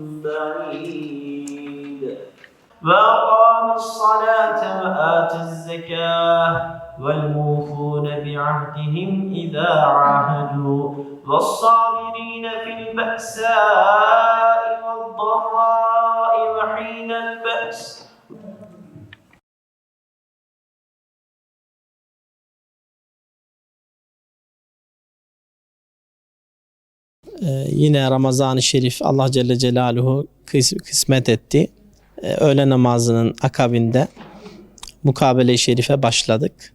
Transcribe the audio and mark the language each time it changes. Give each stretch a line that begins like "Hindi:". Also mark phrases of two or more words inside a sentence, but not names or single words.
Arabic: بعيد وأقام الصلاة وآتى الزكاة والموفون بعهدهم إذا عاهدوا والصابرين في البأساء والضراء وحين البأس
Turkish: Yine Ramazan-ı Şerif Allah
Arabic: جل جلاله
Turkish: kısmet etti. Öğle namazının akabinde mukabele-i şerife başladık.